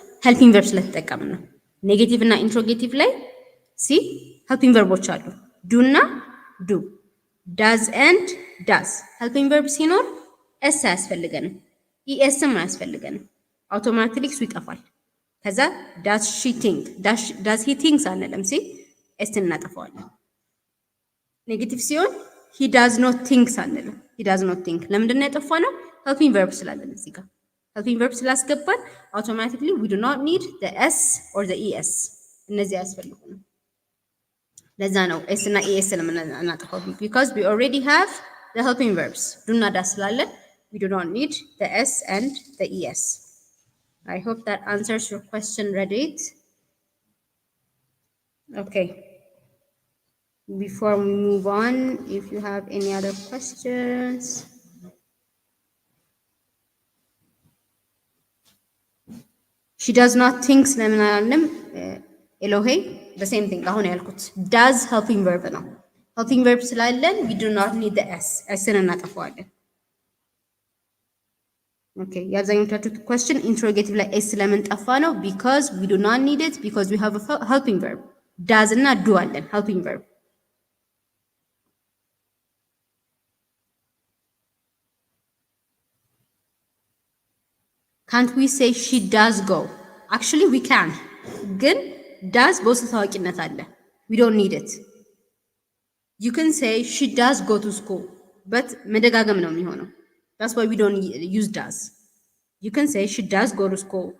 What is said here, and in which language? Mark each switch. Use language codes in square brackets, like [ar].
[am] ሄልፒንግ ቨርብ ስለተጠቀምን ነው። ኔጌቲቭ እና ኢንትሮጌቲቭ ላይ ሲ ሄልፒንግ ቨርቦች አሉ ዱ እና ዱ፣ ዳዝ ኤንድ ዳዝ። ሄልፒንግ ቨርብ ሲኖር ኤስ አያስፈልገንም፣ ኢኤስም አያስፈልገንም። አውቶማቲክሊ እሱ ይጠፋል። ከዛ [en] ዳዝ ሺ ቲንክ፣ ዳዝ ሂ ቲንክስ [am] አንልም፣ ሲ ኤስ እናጠፋዋለን። ኔጌቲቭ ሲሆን [en] ሂ ዳዝ ኖት ቲንክስ [am] አንልም፣ [en] ሂ ዳዝ ኖት ቲንክ። [am] ለምንድን ነው የጠፋ ነው? ሄልፒንግ ቨርብ ስላለን እዚህ ጋር ሄልፒንግ ቨርብ ስላስገባን አውቶማቲክሊ [en] ዊ ዱ ኖት ኒድ ዘ ኤስ ኦር ዘ ኢኤስ። [am] እነዚህ አያስፈልጉንም። ለዛ ነው ኤስ እና ኢኤስ ስለምናጠፋው [en] ቢኮዝ ዊ ኦልሬዲ ሃቭ the helping verbs do [am] እና ዳስ ስላለን [en] we do not need the s and the es. I hope that answers your question, Reddit. Okay. Before we move on, if you have any other questions. She does not think [am] ለምን አላልንም? [en] ኤሎሄ the same thing [am] አሁን ያልኩት [en] does helping verb ነው። helping verb ስላለን we do not need the s [am] ስን እናጠፋዋለን። ኦኬ የአብዛኞቻችሁ [en] question interrogative [am] ላይ s ለምን ጠፋ ነው? [en] because we do not need it because we have a helping verb does [am] እና do አለን [en] helping verb. Can't we say she does go? Actually we can. [am] ግን does በውስጥ ታዋቂነት አለ. [en] We don't need it. You can say she does go to school, but [am] መደጋገም ነው የሚሆነው. [en] That's why we don't use does. You can say she does go to school.